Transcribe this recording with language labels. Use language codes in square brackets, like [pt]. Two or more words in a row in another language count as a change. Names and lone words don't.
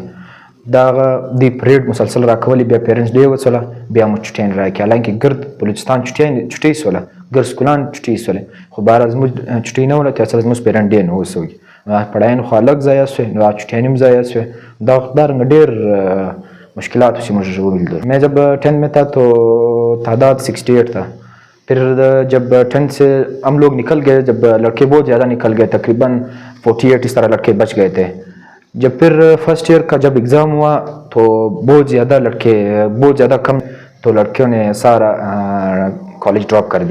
[ps] دا دی پریډ مسلسل راکولې. بیا [en] parents day [ps] وڅوله, بیا مو چټۍ راکړې. حالانکه ګرد بلوچستان چټۍ سوله, ګرد سکولان چټۍ سولې, خو بهرحال زموږ چټۍ نه وله, تر څه زموږ [en] parent day [ps] نه و سوی. پړهایي خو الګ ضایع سوې, نو چټۍ هم ضایع سوې. دا رنګه ډېر مشکلات [ur] سے مجھے [ps] ولیدل. [ur] میں جب 10 میں تھا تو تعداد 68 تھا. پھر جب 10 سے ہم لوگ نکل گئے, جب لڑکے بہت زیادہ نکل گئے, تقریباً 48 اس طرح لڑکے بچ گئے تھے. جب پھر [en] first year [ur] کا جب ایگزام ہوا تو بہت زیادہ لڑکے, بہت زیادہ کم تو لڑکیوں نے سارا کالج ڈراپ کر دیا.